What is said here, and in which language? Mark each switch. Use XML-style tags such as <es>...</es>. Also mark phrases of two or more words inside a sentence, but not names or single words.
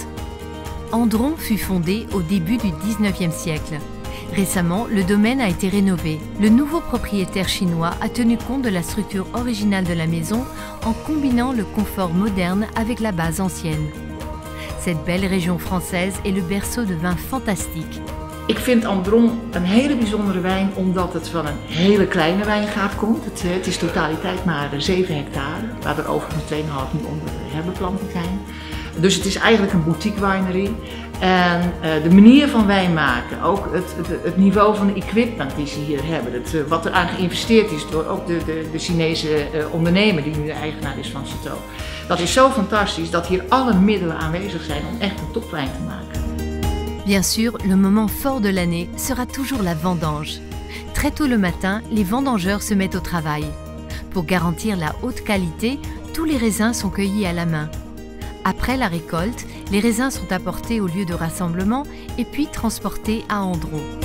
<fr>Andron fut fondé au début du 19e siècle. Récemment, le domaine a été rénové. Le nouveau propriétaire chinois a tenu compte de la structure originale de la maison en combinant le confort moderne avec la base ancienne. Cette belle région française est le berceau de vins fantastiques.</fr> <nl>Ik vind Andron een hele bijzondere wijn omdat het van een hele kleine wijngaard komt. Het is totaliteit maar 7 hectare, waar er overigens 2,5 nu onder herbeplanting zijn. Dus het is eigenlijk een</nl> <en>boutique winery.</en> <nl>En de manier van wijn maken, ook het niveau van de equipment die ze hier hebben, wat er aan geïnvesteerd is door ook de Chinese ondernemer die nu de eigenaar is van Château. Dat is zo fantastisch dat hier alle middelen aanwezig zijn om echt een topwijn te maken.</nl> <fr>Bien sûr, le moment fort de l'année sera toujours la vendange. Très tôt le matin, les vendangeurs se mettent au travail. Pour garantir la haute qualité, tous les raisins sont cueillis à la main. Après la récolte, les raisins sont apportés au lieu de rassemblement et puis transportés à Andron.</fr>